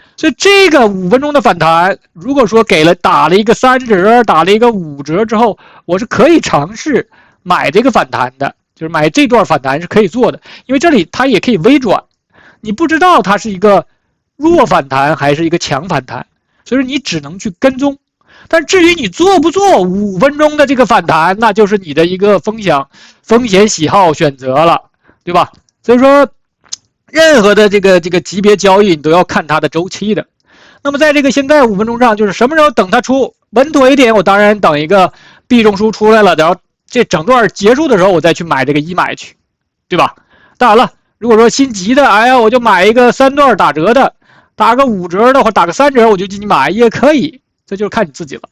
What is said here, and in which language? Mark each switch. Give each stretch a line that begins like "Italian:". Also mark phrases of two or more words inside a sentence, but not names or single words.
Chinese: 所以這個5分鐘的反彈，如果說打了一個3折，打了一個5折之後，我是可以嘗試買這個反彈的，就是買這段反彈是可以做的，因為這裡它也可以微轉，你不知道它是一個弱反彈還是一個強反彈，所以說你只能去跟蹤。但至於你做不做5分鐘的這個反彈，那就是你的一個風險喜好選擇了，對吧？所以說任何的這個級別交易，你都要看它的周期的。那麼在这个现在5分鐘上，就是什麼時候等它出穩妥一點，我當然等一個 B 中樞出來了，然後這整段結束的時候，我再去買這個1買去，對吧？當然了，如果說心急的，哎呀，我就買一個3段打折的，打個5折的或打個3折，我就進去買也可以，這就是看你自己了。